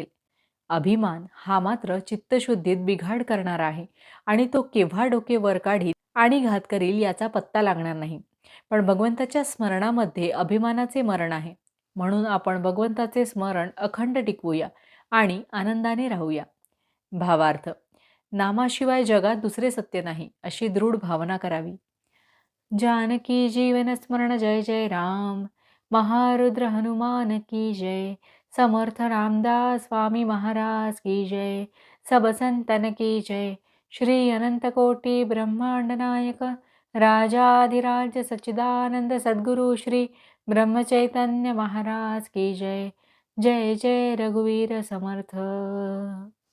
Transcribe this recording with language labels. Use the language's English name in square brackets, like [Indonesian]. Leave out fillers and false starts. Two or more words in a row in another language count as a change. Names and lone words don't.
[Marathi] अभिमान हा मात्र चित्तशुद्धीत बिघाड करणार आहे आणि तो केव्हा डोके वर काढील आणि घात करील याचा पत्ता लागणार नाही. पण भगवंताच्या स्मरणामध्ये अभिमानाचे मरण आहे. म्हणून आपण भगवंताचे स्मरण अखंड टिकवूया आणि आनंदाने राहूया. भावार्थ: नामाशिवाय जगात दुसरे सत्य नाही अशी दृढ भावना करावी. जानकी जीवन स्मरण जय जय राम. [Hindi] महारुद्र हनुमान की जय. समर्थ रामदास स्वामी महाराज की जय. सब संतन की जय. श्री अनंत कोटि ब्रह्मांड नायक राजाधिराज सच्चिदानंद सद्गुरु श्री ब्रह्मचैतन्य महाराज की जय. [Marathi] जय जय रघुवीर समर्थ.